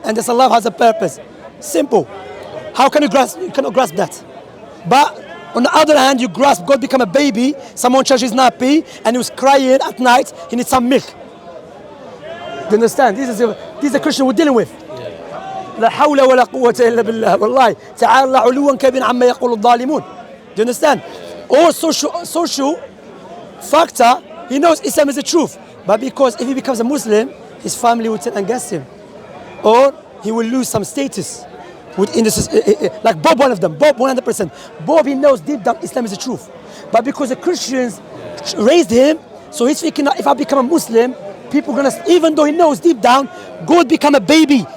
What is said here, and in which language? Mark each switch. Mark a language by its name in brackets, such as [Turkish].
[English] And this Allah has a purpose. Simple. How can you grasp? You cannot grasp that. But on the other hand, you grasp God become a baby. Someone changed his nappy and he was crying at night. He needs some milk. Do you understand? This is the Christian we're dealing with. [Arabic] لا حول ولا قوة إلا بالله والله تعالى علوا كبيرا عما يقول الظالمون. [English] Do you understand? Or social factor, he knows Islam is the truth, but because if he becomes a Muslim, his family will turn against him, or he will lose some status within the like Bob, one of them. Bob, 100%. Bob, he knows deep down Islam is the truth, but because the Christians raised him, so he's thinking if I become a Muslim, people are gonna, even though he knows deep down, God become a baby.